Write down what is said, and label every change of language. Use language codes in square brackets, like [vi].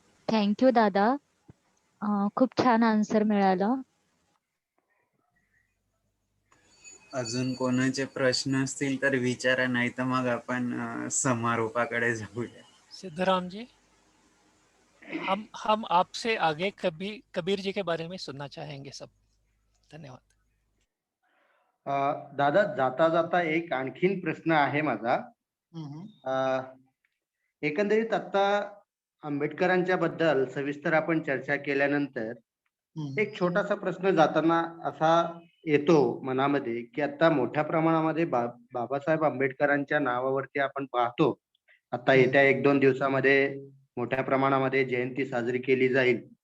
[mr] Thank you दादा, खूप छान आन्सर मिळालं. अजून कोणाचे प्रश्न असतील तर विचारा, नाही तर मग आपण समारोपाकडे जाऊया. [hi] सिद्धराम जी, हम आपसे आगे कबीर जी के बारे में सुनना चाहेंगे सब. धन्यवाद. [mr] दादा, जाता जाता एक आणखीन प्रश्न आहे माझा. एकंदरीत आता आंबेडकरांच्या बद्दल सविस्तर आपण चर्चा केल्यानंतर एक छोटासा प्रश्न जाताना असा येतो मनामध्ये, की आता मोठ्या प्रमाणामध्ये बाबासाहेब आंबेडकरांच्या नावावरती आपण पाहतो, आता येत्या 1-2 दिवसामध्ये मोठ्या प्रमाणामध्ये जयंती साजरी केली जाईल.